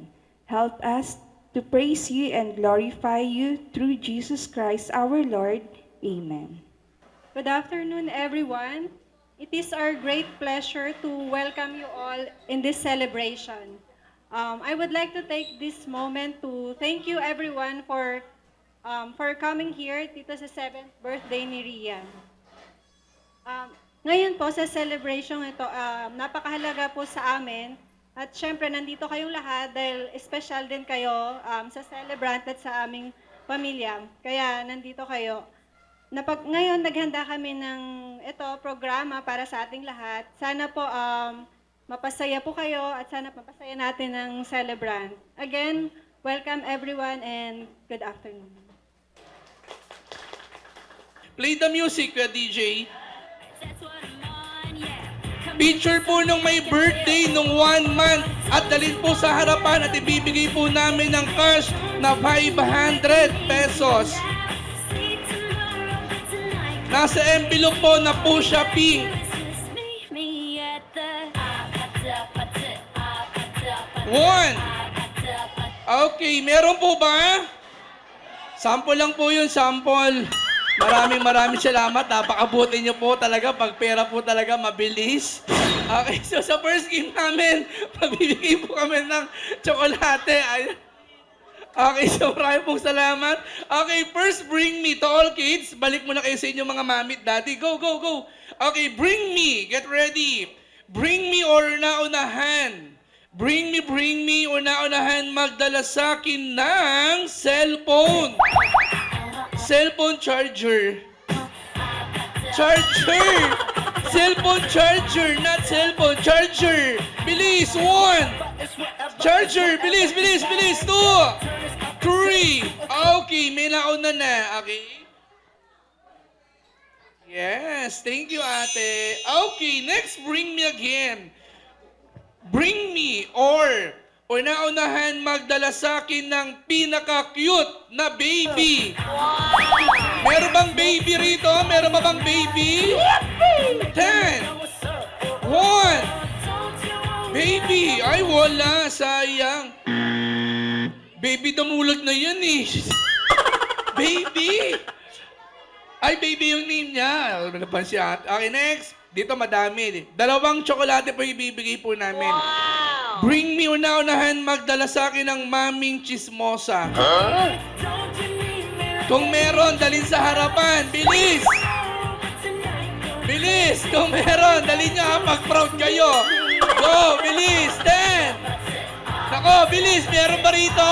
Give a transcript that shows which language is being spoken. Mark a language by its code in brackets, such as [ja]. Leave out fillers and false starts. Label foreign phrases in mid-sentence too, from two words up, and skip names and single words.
[en] Help us to praise you and glorify you through Jesus Christ our Lord. Amen. Good afternoon, everyone. It is our great pleasure to welcome you all in this celebration. I would like to take this moment to thank you everyone for coming here [tl] dito sa 7th birthday ni Rian. Ngayon po sa celebration ito, napakahalaga po sa amin at syempre nandito kayong lahat dahil special din kayo sa celebrant at sa aming pamilya. Kaya nandito kayo. Ngayon naghanda kami ng programa para sa ating lahat. Sana po mapasaya po kayo at sana mapasaya natin ang celebrant. [en] Again, welcome everyone and good afternoon. Play the music, DJ. [tl] Picture po nung may birthday nung 1 month at dalhin po sa harapan at ibibigay po namin ng cash na 500 pesos. Nasa envelope po na po siya pink. One. Okay, meron po ba? Sample lang po yun, sample. Maraming salamat. Napakabuti niyo po talaga. Pag pera po talaga, mabilis. [en] Okay, so [tl] sa [en] first game [tl] namin, pagbibigay po kami ng tsokolate. [en] Okay, so [tl] maraming pong salamat. [en] Okay, first bring me to all kids. [tl] Balik muna kayo sa inyong mga mamit, daddy. [en] Go, go, go. Okay, bring me. Get ready. Bring me or naunahan. Bring me, [tl] una-unahan magdala sa akin ng cellphone. [en] Cellphone charger. Charger! Cellphone charger, not cellphone charger. [tl] Bilis, 1. Charger, bilis. 2. 3. Okay, may nauna na. Okay. [en] Yes, thank you, ate. Okay, next, bring me again. Bring me or [tl] una-unahan magdala sa akin ng pinaka-cute na baby. Wow! Meron bang baby rito? Meron ba bang baby? 10. 1. Baby. Ay, wala. Sayang. Baby dumulog na yan eh. Baby. Ay, baby yung name niya. Napansin siya. Okay, next. Dito madami. 2 tsokolate po ibibigay po namin. Wow! [en] Bring me [tl] una-unahan magdala sa akin ng maming chismosa. Huh? Kung meron, dalhin sa harapan. Bilis! Bilis! Kung meron, dalhin nyo ha, pag-proud kayo. Go! Bilis! 10! Nako, bilis! Meron ba rito?